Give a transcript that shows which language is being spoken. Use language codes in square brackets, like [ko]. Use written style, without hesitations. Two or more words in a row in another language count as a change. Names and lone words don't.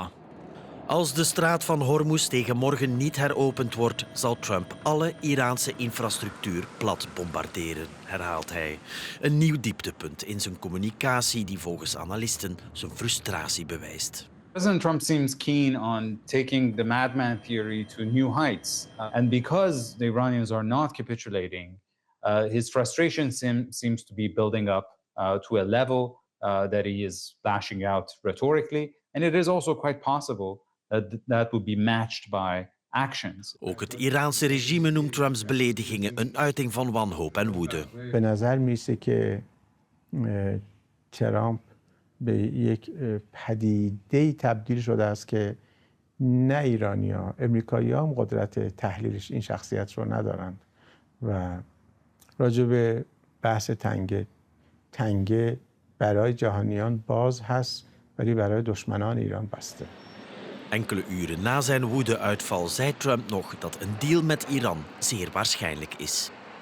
[nl] Als de straat van Hormuz tegen morgen niet heropend wordt, zal Trump alle Iraanse infrastructuur plat bombarderen, herhaalt hij. Een nieuw dieptepunt in zijn communicatie die volgens analisten zijn frustratie bewijst. [en] President Trump seems keen on taking the madman theory to new heights. And because the Iranians are not capitulating, his frustration seems to be building up to a level that he is lashing out rhetorically. And it is also quite possible that would be matched by actions. [nl] Ook het Iraanse regime noemt Trumps beledigingen een uiting van wanhoop en woede. [fa] به نظر میسه که ترامپ به یک پدیده‌ای تبدیل شده است که نه ایرانی‌ها، امریکایی‌ها هم قدرت تحلیلش این شخصیت رو ندارند و راجع به بحث تنگه برای جهانیان باز هست ولی برای دشمنان ایران بسته. [nl] Enkele uren na zijn woedeuitval zei Trump nog dat een deal met Iran zeer waarschijnlijk is.